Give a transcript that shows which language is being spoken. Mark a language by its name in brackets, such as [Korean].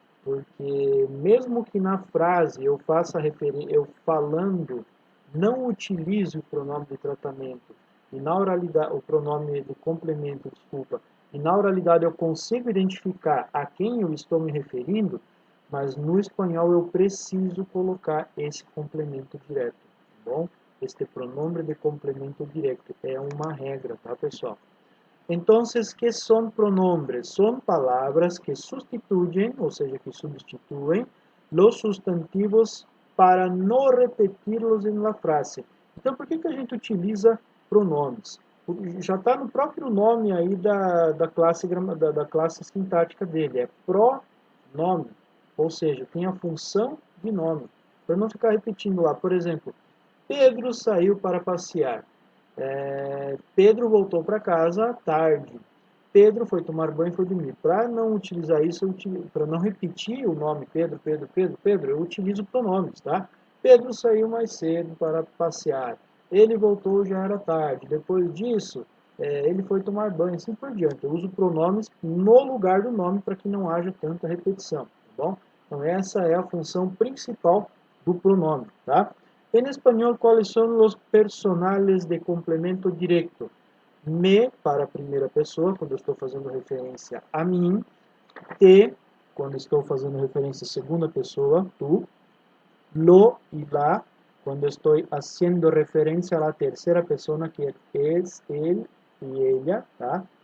[Portuguese] Porque mesmo que na frase eu faça referência, eu falando, não utilize o pronome de tratamento, e na oralidade, o pronome de complemento, desculpa, e na oralidade eu consigo identificar a quem eu estou me referindo, mas no espanhol eu preciso colocar esse complemento direto, tá bom? Este pronome de complemento direto é uma regra, tá, pessoal? [Spanish] Entonces, ¿qué son pronombres? Son palabras que sustituyen, o sea, que sustituyen los sustantivos para no repetirlos em la frase. [Portuguese] Então, por que a gente utiliza pronomes? Já está no próprio nome aí da classe sintática dele, é pronome, ou seja, tem a função de nome. Para não ficar repetindo lá, por exemplo, Pedro saiu para passear. Pedro voltou para casa tarde. Pedro foi tomar banho e foi dormir. Para não utilizar isso, para não repetir o nome Pedro, Pedro, Pedro, Pedro, eu utilizo pronomes, tá? Pedro saiu mais cedo para passear. Ele voltou, já era tarde. Depois disso, ele foi tomar banho, assim por diante. Eu uso pronomes no lugar do nome para que não haja tanta repetição, tá bom? Então essa é a função principal do pronome, tá? [Spanish] En español, ¿cuáles son los personales de complemento directo? [Portuguese] Me, para a primeira pessoa, quando eu estou fazendo referência a mim. Te, quando estou fazendo referência à segunda pessoa, tu. Lo y la, quando estou haciendo referência à terceira pessoa, que é ele e ella, tá?